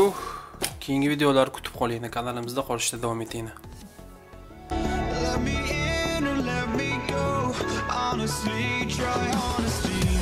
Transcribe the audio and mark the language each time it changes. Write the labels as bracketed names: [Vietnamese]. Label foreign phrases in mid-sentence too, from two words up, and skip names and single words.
[Uzbek] Keyingi videolar kutib qoling, kanalimizda qolishda davom eting. [English] Let me in or let me go. Honestly, try honestly.